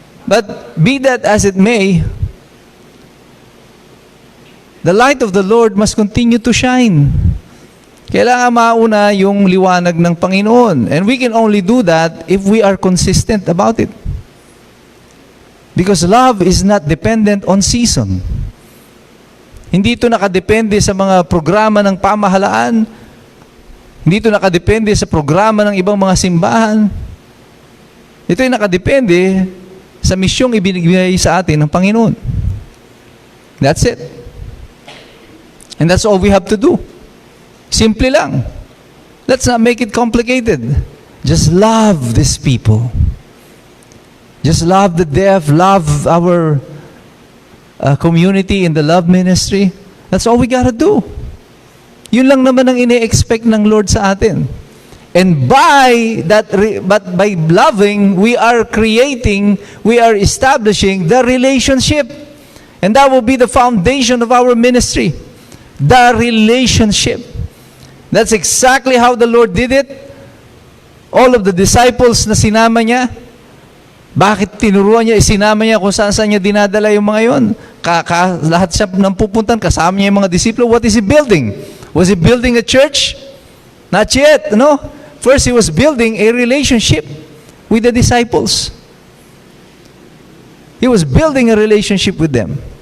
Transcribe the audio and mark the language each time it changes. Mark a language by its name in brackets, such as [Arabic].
[English] But be that as it may, the light of the Lord must continue to shine. [Filipino] Kailangan mauna yung liwanag ng Panginoon. [English] And we can only do that if we are consistent about it. Because love is not dependent on season. [Filipino] Hindi ito nakadepende sa mga programa ng pamahalaan. Hindi ito nakadepende sa programa ng ibang mga simbahan. Ito ay nakadepende sa misyong ibinigay sa atin ng Panginoon. [English] That's it. And that's all we have to do. [Filipino] Simple lang. [English] Let's not make it complicated. Just love these people. Just love the deaf, love our community in the love ministry. That's all we gotta do. [Filipino] Yun lang naman ang ine-expect ng Lord sa atin. [English] And by loving, we are establishing the relationship. And that will be the foundation of our ministry. The relationship. That's exactly how the Lord did it. [Filipino] All of the disciples na sinama niya, bakit tinuruan niya, isinama niya kung saan niya dinadala yung mga yon? Lahat siya nang pupuntan, kasama niya yung mga disipulo. [English] What is he building? Was he building a church? Not yet, no? First, he was building a relationship with the disciples. He was building a relationship with them.